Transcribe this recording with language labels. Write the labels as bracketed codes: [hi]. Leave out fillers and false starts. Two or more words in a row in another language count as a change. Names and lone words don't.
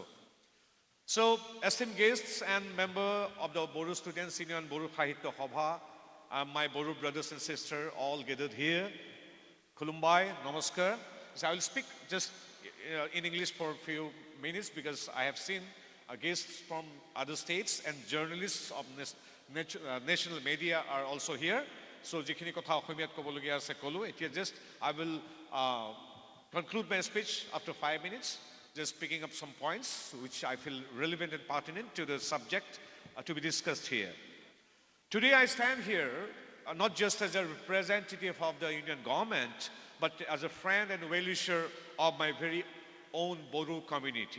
[en] So, esteemed guests and member of the Bodo Students Union Bodo Sahitya Sabha, my Bodo brothers and sisters all gathered here, Khulumbai, Namaskar. So I will speak just in English for a few minutes because I have seen guests from other states and journalists of national media are also here. So, [as] যিখিনি কথা অসমীয়াত ক'বলগীয়া আছে ক'লোঁ. [en] Just I will conclude my speech after 5 minutes, just picking up some points which I feel relevant and pertinent to the subject to be discussed here. Today I stand here not just as a representative of the Indian government, but as a friend and well-wisher of my very own Bodo community.